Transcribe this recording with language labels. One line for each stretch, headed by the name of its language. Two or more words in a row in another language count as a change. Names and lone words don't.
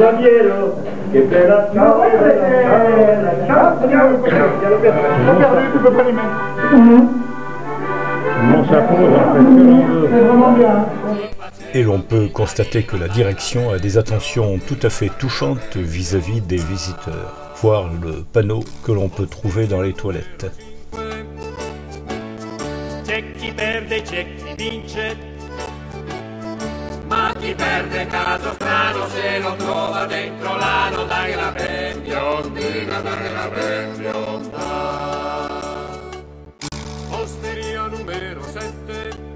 French: T'as perdu, tu peux pas les mettre. Mon chapeau, j'en fais ce que l'on veut. C'est vraiment bien. Et l'on peut constater que la direction a des attentions tout à fait touchantes vis-à-vis des visiteurs. Voir le panneau que l'on peut trouver dans les toilettes.
Italian: C'è chi perde, c'è chi vince. Ma chi perde caso strano se lo trova dentro l'ano, dai la ben biondina, dai la ben bionda. Osteria numero 7.